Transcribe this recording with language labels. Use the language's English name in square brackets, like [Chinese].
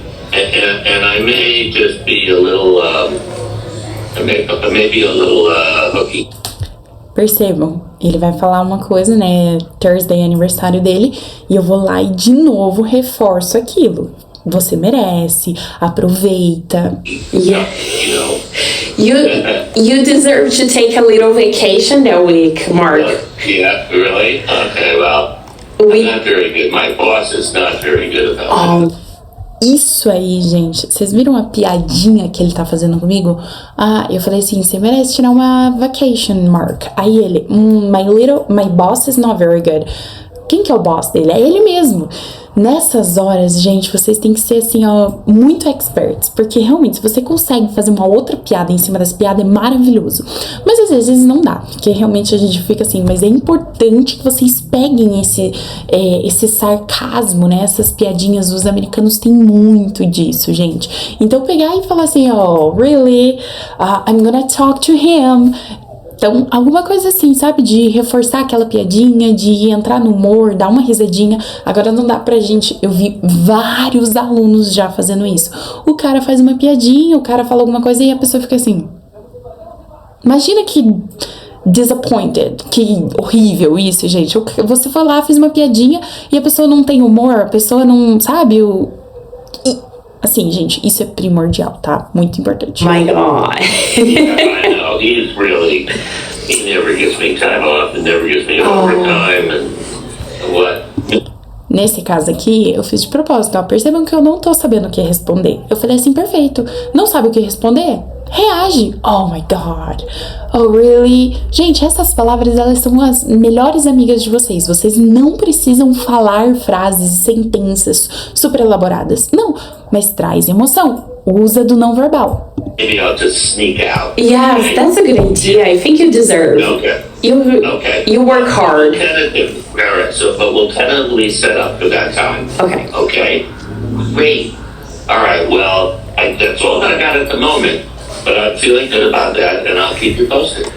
[English] And I may just be a little, maybe a little hooky. [Portuguese] Percebam, ele vai falar uma coisa, né? Thursday é aniversário dele, e eu vou lá e de novo reforço aquilo. Você merece, aproveita. [English] Yeah. You deserve to take a little vacation that week, Mark. Yeah, really? Okay, well, I'm not very good. My boss is not very good about it. [Portuguese] Isso aí, gente. Vocês viram a piadinha que ele tá fazendo comigo? Eu falei assim, você merece tirar uma vacation, Mark. Aí ele, [English] my boss is not very good. [Portuguese] Quem que é o boss dele? É ele mesmo. Nessas horas, gente, vocês têm que ser assim, muito experts, porque realmente, se você consegue fazer uma outra piada em cima dessa piada, é maravilhoso. Mas às vezes não dá, porque realmente a gente fica assim, mas é importante que vocês peguem esse sarcasmo, né? Essas piadinhas, os americanos têm muito disso, gente. Então pegar e falar assim, [English] really? I'm gonna talk to him. [Portuguese] Então, alguma coisa assim, sabe? De reforçar aquela piadinha, de entrar no humor, dar uma risadinha. Agora não dá pra gente... Eu vi vários alunos já fazendo isso. O cara faz uma piadinha, o cara fala alguma coisa e a pessoa fica assim... Imagina que disappointed, que horrível isso, gente. Você foi lá, fez uma piadinha e a pessoa não tem humor, a pessoa não... Sabe? Assim, gente, isso é primordial, tá? Muito importante. [English] My God. I know, he never gives me time off and never gives me overtime and what? [Portuguese] Nesse caso aqui, eu fiz de propósito, percebam que eu não tô sabendo o que responder. Eu falei assim, perfeito, não sabe o que responder? Reage. [English] Oh my God. Oh really? [Portuguese] Gente, essas palavras, elas são as melhores amigas de vocês. Vocês não precisam falar frases e sentenças super elaboradas. Não, mas traz emoção. Usa do não verbal. [English] Maybe I'll just sneak out. Yes, that's a good idea. I think you deserve. Okay. You work hard. But we'll tentatively set up for that time. Okay. Okay. Great. All right. Well, that's all I got at the moment. But I'm feeling good about that, and I'll keep you posted.